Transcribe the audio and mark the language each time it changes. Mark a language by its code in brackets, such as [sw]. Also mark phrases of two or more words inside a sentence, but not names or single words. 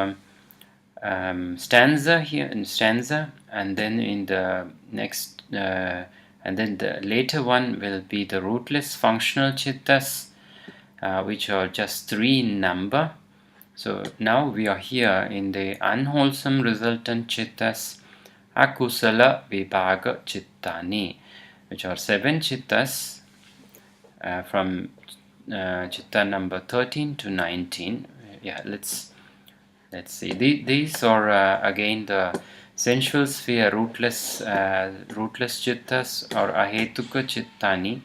[en] stanza here, and then in the next and then the later one will be the rootless functional chittas, which are just 3 in number. So now we are here in the unwholesome resultant chittas, [pi] akusala vibhaga chittani, [en] which are 7 chittas from chitta number 13 to 19. Yeah, let's see. These are again the sensual sphere rootless chittas or [pi] ahetuka chittani.